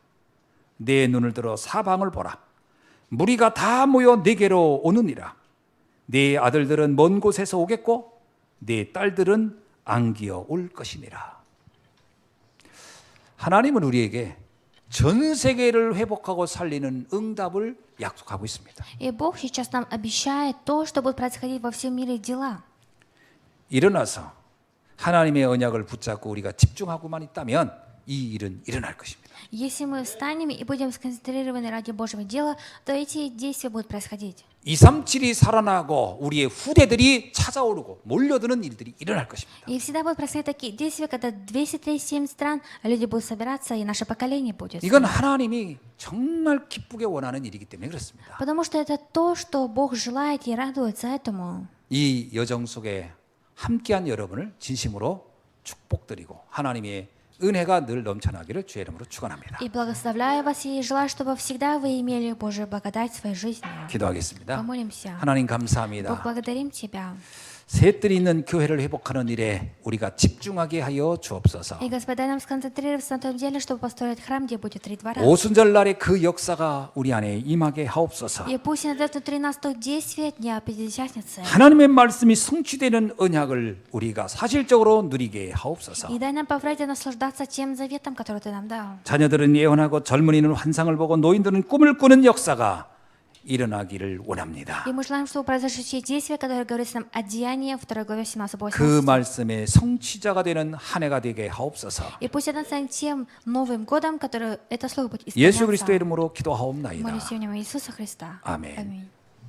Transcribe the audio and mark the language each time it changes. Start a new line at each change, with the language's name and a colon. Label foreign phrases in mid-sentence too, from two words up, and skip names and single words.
Korean: 내 눈을 들어 사방을 보라. 무리가 다 모여 내게로 오느니라. 네 아들들은 먼 곳에서 오겠고 네 딸들은 안기어 올 것이니라. 하나님은 우리에게 전 세계를 회복하고 살리는 응답을 약속하고 있습니다.
Russian: И Бог сейчас нам обещает то, что будет происходить во всем мире дела.
Korean: 일어나서 하나님의 언약을 붙잡고 우리가 집중하고만 있다면 이 일은 일어날 것입니다.
Russian: Если мы встанем и будем сконцентрированы ради Божьего дела, то эти действия будут происходить.
Korean: 237이 살아나고 우리의 후대들이 찾아오르고 몰려드는 일들이 일어날 것입니다.
Russian: И всегда будут происходить такие действия, когда 237 стран люди будут собираться, и наше поколение будет.
Korean: 이건 하나님이 정말 기쁘게 원하는 일이기 때문에 그렇습니다.
Russian: Потому что это то, что Бог желает и радуется этому.
Korean: 이 여정 속에 함께한 여러분을 진심으로 축복드리고 하나님의 은혜가 늘 넘쳐나기를 주의 이름으로 축원합니다.
Russian: И благословляю вас и желаю, чтобы всегда вы имели Божью благодать в своей жизни.
Korean: 기도하겠습니다.
Russian: Помолимся.
Korean: 하나님
Russian: Бог,
Korean: 감사합니다.
Russian: благодарим Тебя.
Korean: 셋들이 있는 교회를 회복하는 일에 우리가 집중하게 하여 주옵소서.
Russian: И, Господь, дай нам сконцентрироваться на том деле, чтобы построить храм, где будет 3 двора.
Korean: 오순절 날에 그 역사가 우리 안에 임하게 하옵소서.
Russian: И пусть на это 13 действие Дня Пятидесятницы.
Korean: 하나님의 말씀이 성취되는 언약을 우리가 사실적으로 누리게 하옵소서.
Russian: И дай нам поврать и наслаждаться тем заветом, который Ты нам дал.
Korean: 자녀들은 예언하고 젊은이는 환상을 보고 노인들은 꿈을 꾸는 역사가 일어나기를 원합니다.
Russian: И мы желаем, чтобы произошли действия, которые говорят нам о деянии 2 главе 17-18.
Korean: 그 말씀의 성취자가 되는 한 해가 되게 하옵소서.
Russian: И пусть это станет тем Новым годом, который это слово будет
Korean: 예수
Russian: исполняться.
Korean: 그리스도의 이름으로
Russian: Молюсь
Korean: 기도하옵나이다.
Russian: в имя Иисуса Христа.
Korean: 아멘.
Russian: Аминь.